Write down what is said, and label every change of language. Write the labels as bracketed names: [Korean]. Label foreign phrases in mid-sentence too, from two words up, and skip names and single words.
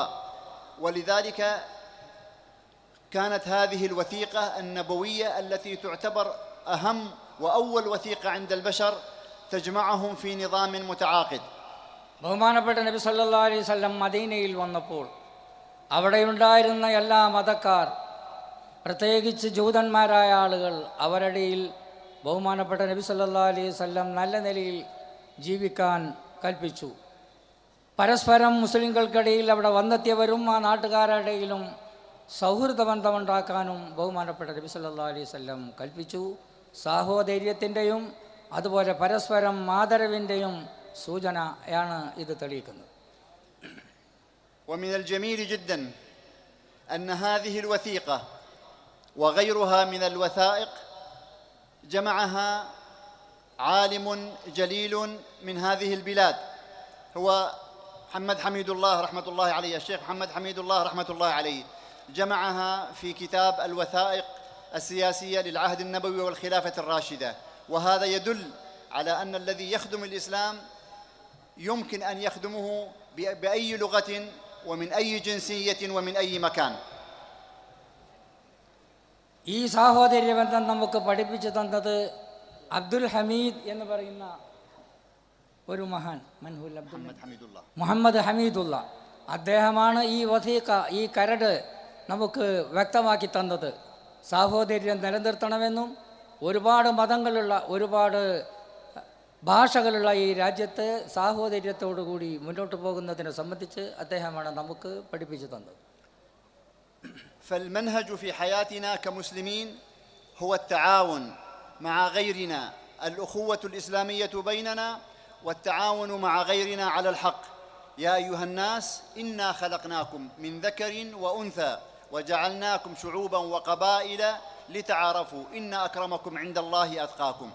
[Arabic] ولذلك كانت هذه الوثيقة النبوية التي تعتبر أهم وأول وثيقة عند البشر تجمعهم في نظام متعاقد. [Malayalam] ബഹുമാനപ്പെട്ട നബി [Arabic] صلى الله عليه وسلم [Malayalam] മദീനയിൽ വന്നപ്പോൾ അവിടെയുണ്ടായിരുന്ന എല്ലാ മതക്കാർ, പ്രത്യേകിച്ച് ജൂതന്മാരായ ആളുകൾ, അവരുടെയിൽ ബഹുമാനപ്പെട്ട നബി [Arabic] صلى الله عليه وسلم [Malayalam] നല്ല നിലയിൽ ജീവിക്കാൻ കൽപ്പിച്ചു. പരസ്പരം മുസ്ലിങ്ങൾക്കിടയിൽ അവിടെ വന്നെത്തിയവരും ആ നാട്ടുകാരുടെയിലും സൗഹൃദ ബന്ധമുണ്ടാക്കാനും ബഹുമാനപ്പെട്ട നബി [Arabic] صلى الله عليه وسلم [Malayalam] കൽപ്പിച്ചു. സാഹോദര്യത്തിൻ്റെയും അതുപോലെ പരസ്പരം ആദരവിൻ്റെയും സൂചനയാണ് ഇത് തെളിയിക്കുന്നത്. [Arabic] ومن الجميل جدا أن هذه الوثيقة وغيرها من الوثائق جمعها عالم جليل من هذه البلاد، هو محمد حميد الله رحمة الله عليه، الشيخ محمد حميد الله رحمة الله عليه جمعها في كتاب الوثائق السياسية للعهد النبوي والخلافة الراشدة. وهذا يدل على أن الذي يخدم الإسلام يمكن أن يخدمه بأي لغة ومن أي جنسية ومن أي مكان. [Malayalam] ഈ സാഹോദര്യ ബന്ധം നമുക്ക് പഠിപ്പിച്ചു തന്നത് അബ്ദുൽ ഹമീദ് എന്ന് പറയുന്ന ഒരു മഹാൻ, മുഹമ്മദ് ഹമീദുള്ള, അദ്ദേഹമാണ് ഈ വസീഖ, ഈ കരട് നമുക്ക് വ്യക്തമാക്കി തന്നത്. സാഹോദര്യം നിലനിർത്തണമെന്നും ഒരുപാട് മതങ്ങളുള്ള, ഒരുപാട് ഭാഷകളുള്ള ഈ രാജ്യത്ത് സാഹോദര്യത്തോടു കൂടി മുന്നോട്ട് പോകുന്നതിനെ സംബന്ധിച്ച് അദ്ദേഹമാണ് നമുക്ക് പഠിപ്പിച്ചു തന്നത്. [Arabic] فالمنهج في حياتنا كمسلمين هو التعاون مع غيرنا، الأخوة الإسلامية بيننا والتعاون مع غيرنا على الحق. يا أيها الناس إنا خلقناكم من ذكر وأنثى وجعلناكم شعوبا وقبائل لتعارفوا إن أكرمكم عند الله أتقاكم.